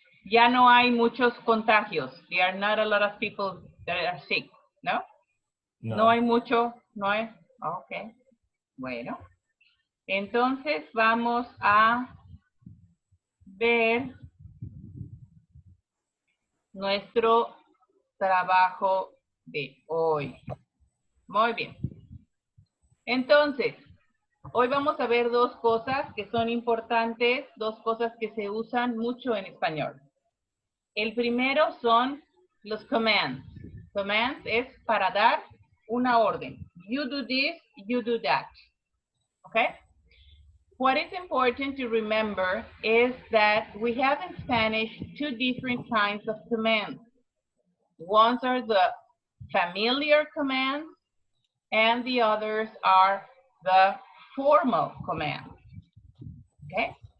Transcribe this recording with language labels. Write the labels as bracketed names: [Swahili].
[Spanish] Ya no hay muchos contagios. [English] There are not a lot of people that are sick, ¿no? [Spanish] No hay mucho, no hay. Ok. Bueno. Entonces vamos a ver nuestro trabajo de hoy. Muy bien. Entonces, hoy vamos a ver dos cosas que son importantes, dos cosas que se usan mucho en español. El primero son los commands. Commands es para dar una orden. [English] You do this, you do that. Okay? What is important to remember is that we have in Spanish two different kinds of commands. Ones are the familiar commands and the others are the formal commands. Okay?